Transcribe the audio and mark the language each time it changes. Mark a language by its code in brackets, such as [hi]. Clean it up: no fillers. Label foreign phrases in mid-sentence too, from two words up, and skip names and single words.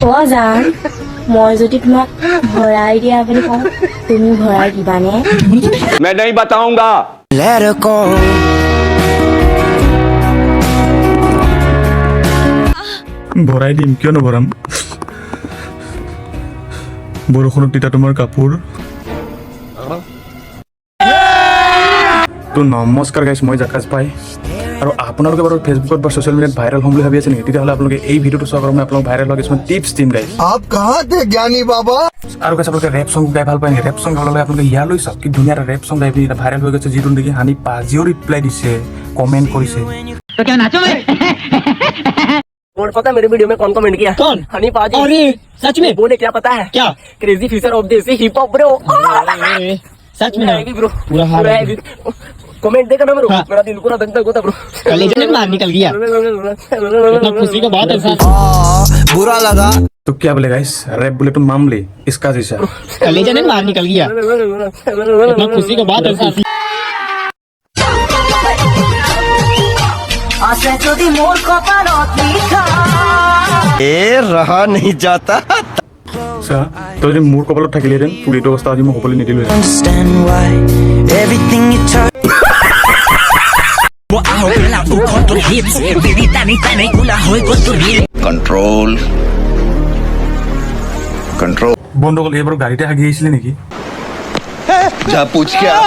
[as] অ' জান, মই যদি তোমাক ভৰাই দিয়া বুলি কওঁ, তুমি ভৰাই দিবানে? [hi] मैं नहीं बताऊंगा। [en] Let her go. [as] ভৰাই দিম, কিয় নভৰাম? বৰষুণত তিতা তোমাৰ কাপোৰ। তো নমস্কাৰ গাইছ, মই জাকাজ পাই আৰু আপোনালোকে বাৰু ফেচবুকত বা [en] social mediaত [as] ভাইৰেল হ'ম বুলি ভাবি আছে নেকি? তেতিয়াহ'লে আপোনালোকে এই ভিডিঅ'টো চোৱাৰ কাৰণে মই আপোনালোক ভাইৰেল হোৱা কিছুমান টিপছ দিম গাইছ। [hi] आप कहाँ थे ज्ञानी बाबा? [as] আৰু গাইছ আপোনালোকে [en] rap song [as] গাই ভাল পায় নেকি? [en] rap song [as] গাবলৈ আপোনালোকে ইয়ালৈ চাওক, কি ধুনীয়া এটা [en] rap song [as] গাই পিনি এটা ভাইৰেল হৈ গৈছে, যিটো নেকি হানি পাজিও ৰিপ্লাই দিছে, কমেণ্ট কৰিছে। [hi] और पता है मेरे वीडियो में कौन कमेंट किया? कौन? हनी पाजी। अरे सच में? बोले क्या पता है? क्या? [en] crazy future of desi hip hop bro. [hi] सच में नहीं ब्रो, पूरा हाल कमेंट देखा ना ब्रो, मेरा दिल पूरा धक धक होता ब्रो। कलेजे में बाहर निकल गया, इतना खुशी का बात है सर। बुरा लगा। तो क्या बोले गाइस, रैप बोले तो मामले इसका जैसा। कलेजे में बाहर निकल गया, इतना खुशी का बात है सर। रहा नहीं जाता। [as] আচ্ছা, তই যদি মোৰ কপালত থাকিলেহেঁতেন পুলিটো অৱস্থা আজি মই হ'বলৈ নিদিলোঁ। [en] Understand why everything you touch. control control [as] বন্ধুসকল, এইবাৰ গাড়ীতে হাগি আহিছিলে নেকি? [hi] जा पूछ के आ।